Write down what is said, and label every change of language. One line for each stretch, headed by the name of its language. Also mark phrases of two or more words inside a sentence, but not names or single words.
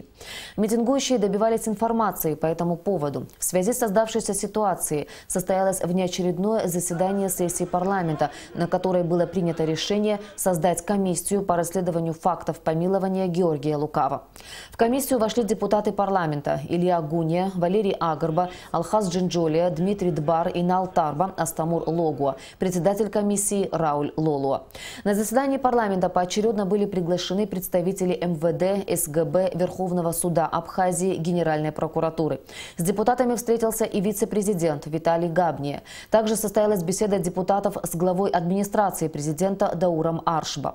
Russian: Митингующие добивались информации по этому поводу. В связи с создавшейся ситуацией состоялось внеочередное заседание сессии парламента, на которой было принято решение создать комиссию по расследованию фактов помилования Георгия Лукава. В комиссию вошли депутаты парламента Илья Гуния, Валерий Агарба, Алхаз Джинджолия, Дмитрий Дбар, Инал Тарба, Астамур Логуа, председатель комиссии Рауль Лолуа. На заседании парламента поочередно были приглашены представители МВД, СГБ, Верховного суда Абхазии, Генеральной прокуратуры. С депутатами встретился и вице-президент Виталий Габния. Также состоялась беседа депутатов с главой администрации президента Дауром Аршба.